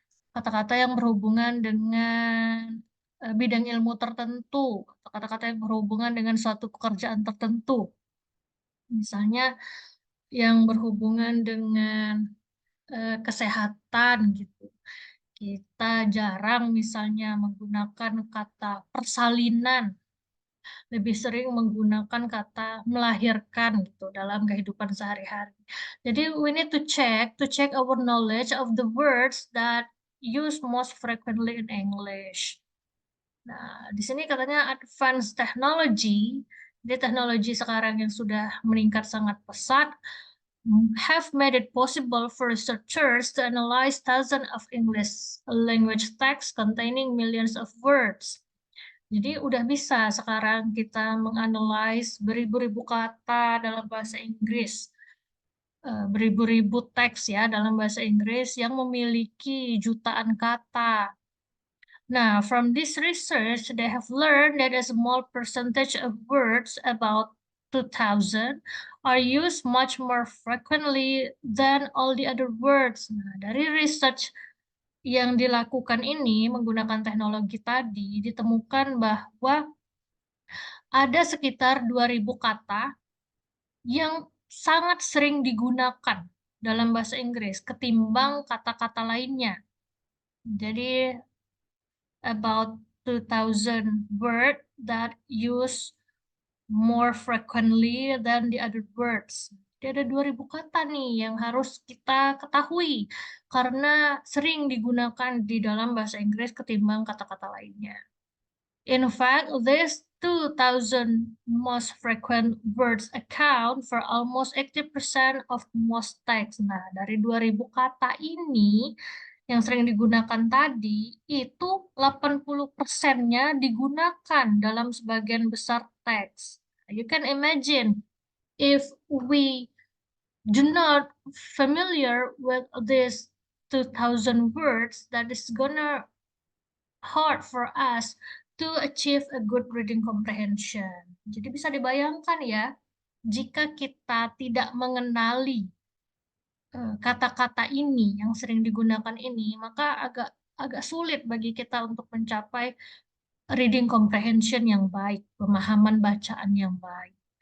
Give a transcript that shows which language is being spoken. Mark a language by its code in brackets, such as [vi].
[id] kata-kata yang berhubungan dengan bidang ilmu tertentu, atau kata-kata yang berhubungan dengan suatu pekerjaan tertentu, misalnya yang berhubungan dengan kesehatan gitu. Kita jarang misalnya menggunakan kata persalinan, lebih sering menggunakan kata melahirkan gitu dalam kehidupan sehari-hari. Jadi [en] we need to check our knowledge of the words that used most frequently in English. [id] Nah, di sini katanya [en] advanced technology, [id] jadi teknologi sekarang yang sudah meningkat sangat pesat, [en] have made it possible for researchers to analyze thousands of English language texts containing millions of words. [id] Jadi udah bisa sekarang kita menganalisis beribu-ribu kata dalam bahasa Inggris, beribu-ribu teks ya dalam bahasa Inggris yang memiliki jutaan kata. [en] Now, from this research, they have learned that a small percentage of words, about 2,000, are used much more frequently than all the other words. [id] Nah, dari research yang dilakukan ini menggunakan teknologi tadi, ditemukan bahwa ada sekitar 2.000 kata yang sangat sering digunakan dalam bahasa Inggris ketimbang kata-kata lainnya. Jadi, [en] about 2,000 word that use more frequently than the other words. [id] Jadi ada 2.000 kata nih yang harus kita ketahui karena sering digunakan di dalam bahasa Inggris ketimbang kata-kata lainnya. [en] In fact, these 2,000 most frequent words account for almost 80% of most text. [id] Nah, dari 2.000 kata ini yang sering digunakan tadi, itu 80%-nya digunakan dalam sebagian besar teks. [en] You can imagine if we do not familiar with these 2,000 words, that is gonna hard for us to achieve a good reading comprehension. [id] Jadi bisa dibayangkan ya, jika kita tidak mengenali kata-kata ini yang sering digunakan ini, maka agak sulit bagi kita untuk mencapai reading comprehension yang baik, pemahaman bacaan yang baik.